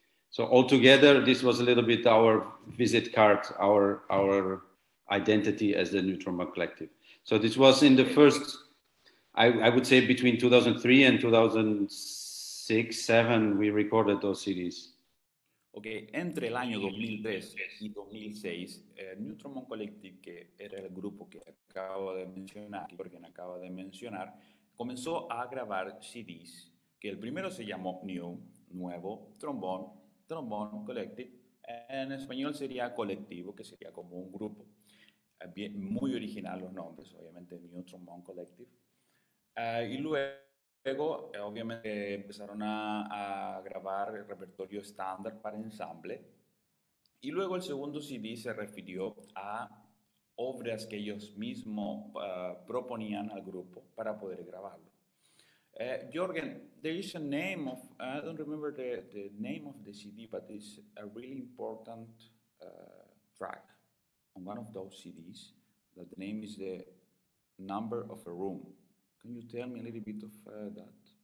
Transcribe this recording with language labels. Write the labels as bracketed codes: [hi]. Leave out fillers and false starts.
[en] So altogether, this was a little bit our visit card, our identity as the New Trombone Collective. So this was in the first, I would say between 2003 and 2006, 2007, we recorded those CDs. [es] Ok, entre el año 2003 y 2006, New Trombone Collective, que era el grupo que acabo de mencionar, Jörgen acaba de mencionar, comenzó a grabar CDs, que el primero se llamó New, nuevo, Trombone Collective, en español sería colectivo, que sería como un grupo. Muy original los nombres, obviamente New Trombone Collective. Y luego, obviamente, empezaron a grabar el repertorio estándar para ensamble. Y luego el segundo CD se refirió a obras que ellos mismos proponían al grupo para poder grabarlo. [en] Jürgen, there is a name of, I don't remember the name of the CD, but it's a really important track on one of those CDs. That the name is The Number of a Room. Can you tell me a little bit of that?